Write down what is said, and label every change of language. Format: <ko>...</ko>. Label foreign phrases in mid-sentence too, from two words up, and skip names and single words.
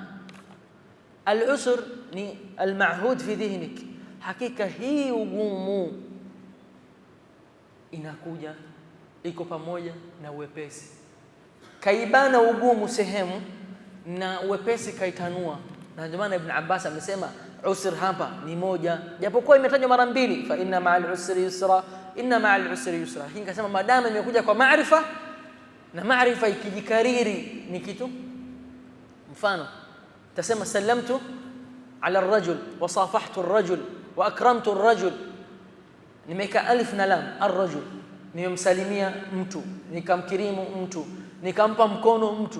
<sw>Al-usr ni</sw> <ar>المعهود في ذهنك,</ar> <sw>hakika hii ugumu inakuja iko pamoja na uwepesi. Kaibana ugumu sehemu na uwepesi kaitanua, na ndio maana Ibn Abbas amesema usr hapa ni moja, japokuwa imetajwa mara mbili,</sw> <ar>فإن مع العسر يسرا إن مع العسر يسرا.</ar> <sw>Lakini kasema madama imekuja kwa maarifa, na maarifa ikijikariri ni kitu. Mfano tasema</sw> <ar>سلمت على الرجل وصافحت الرجل وأكرمت الرجل,</ar> <sw>nimeka alif na lam, ar-rajul, nimemsalimia mtu, nikamkirimu mtu, nikampa mkono mtu.</sw>